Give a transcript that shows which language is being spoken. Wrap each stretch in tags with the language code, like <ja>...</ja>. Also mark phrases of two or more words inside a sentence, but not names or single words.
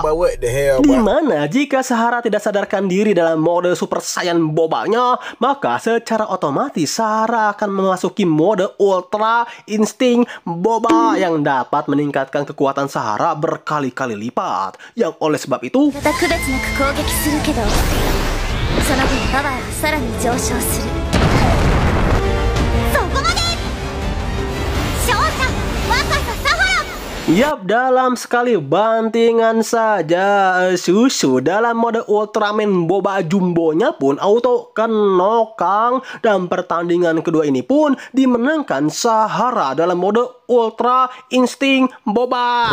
<id>Dimana jika Sahara tidak sadarkan diri dalam mode Super Saiyan Bobanya, maka secara otomatis Sahara akan memasuki mode Ultra Instinct Boba yang dapat meningkatkan kekuatan Sahara berkali-kali lipat. Yang oleh sebab itu</id> <ja>また区別なく攻撃するけど、その分パワーはさらに上昇する。そこまで。勝者若狭サハラ。</ja> <id>Yap, dalam sekali bantingan saja Susu dalam mode Ultraman Boba Jumbonya pun auto knockout. Dan pertandingan kedua ini pun dimenangkan Sahara dalam mode Ultra Instinct Boba.</id>